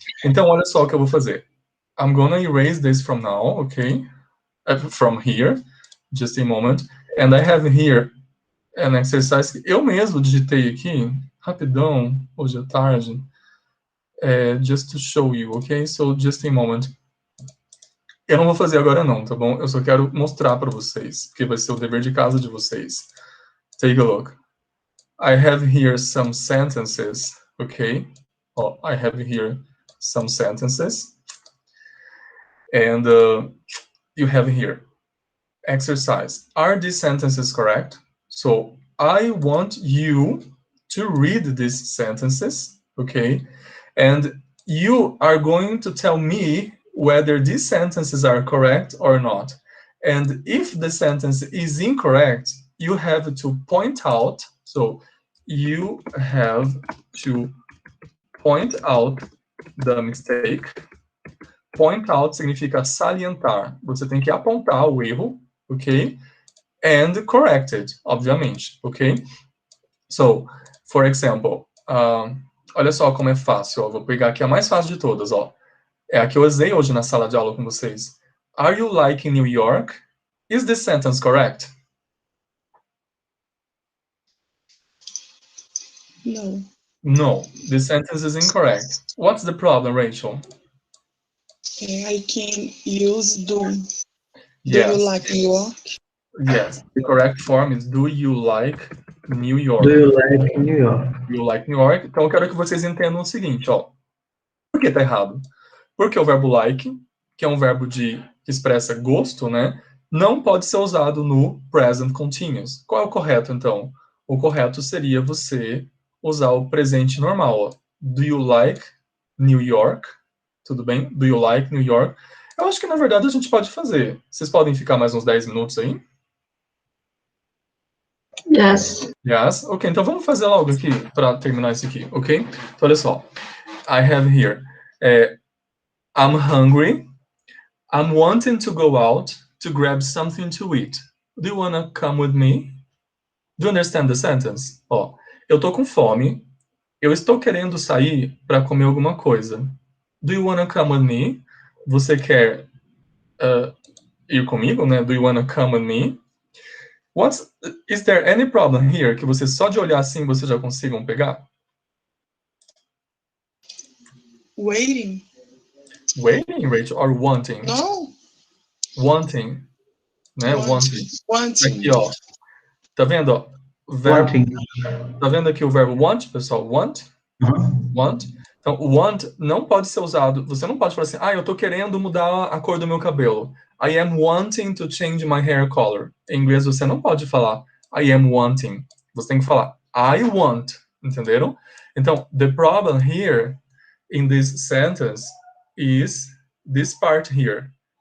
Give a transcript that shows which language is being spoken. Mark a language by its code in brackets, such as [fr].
[pt] Então, olha só o que eu vou fazer. [en] I'm gonna erase this from now, okay? From here. Just a moment. And I have here an exercise [pt] que eu mesmo digitei aqui, rapidão, hoje à tarde. [en] Just to show you, okay? So, just a moment. [pt] Eu não vou fazer agora não, tá bom? Eu só quero mostrar para vocês, porque vai ser o dever de casa de vocês. [en] Take a look. I have here some sentences, okay? Oh, I have here some sentences. And you have here, exercise. Are these sentences correct? So I want you to read these sentences, okay? And you are going to tell me whether these sentences are correct or not. And if the sentence is incorrect, you have to point out, so you have to point out the mistake. [pt] Point out significa salientar. Você tem que apontar o erro, ok? [en] And correct it, [pt] obviamente, ok? [en] So, for example, [pt] olha só como é fácil, ó. Vou pegar aqui a mais fácil de todas, ó. É a que eu usei hoje na sala de aula com vocês. [en] Are you liking New York? Is this sentence correct? No. No, this sentence is incorrect. What's the problem, Rachel? I can use do. Yes. Do you like New York? Yes, the correct form is do you like New York? Do you like New York? Do you like New York? [pt] Então eu quero que vocês entendam o seguinte, ó. Por que tá errado? Porque o verbo like, que é um verbo que expressa gosto, né, não pode ser usado no present continuous. Qual é o correto, então? O correto seria você usar o presente normal, ó. [en] Do you like New York? [pt] Tudo bem? [en] Do you like New York? [pt] Eu acho que, na verdade, a gente pode fazer. Vocês podem ficar mais uns 10 minutos aí? [en] Yes. Yes? [pt] Ok, então vamos fazer logo aqui, para terminar isso aqui, ok? Então, olha só. [en] I have here, I'm hungry. I'm wanting to go out to grab something to eat. Do you want to come with me? Do you understand the sentence? [pt] Ó, eu tô com fome. Eu estou querendo sair para comer alguma coisa. [en] Do you want to come with me? [pt] Você quer ir comigo, né? [en] Do you want to come with me? Is there any problem here [pt] que você só de olhar assim você já consigam pegar? [en] Waiting. Waiting, Rachel, or wanting? No. Wanting, né? Wanting. Wanting. [pt] Aqui, ó. Tá vendo, ó? Verbo, [en] Wanting. [pt] tá vendo aqui o verbo want, pessoal? Want? Want. Então, want não pode ser usado. Você não pode falar assim, eu tô querendo mudar a cor do meu cabelo. [en] I am wanting to change my hair color. [pt] Em inglês, você não pode falar [en] I am wanting. [pt] Você tem que falar [en] I want. [pt] Entenderam? [en] Então, the problem here in this sentence is this part here.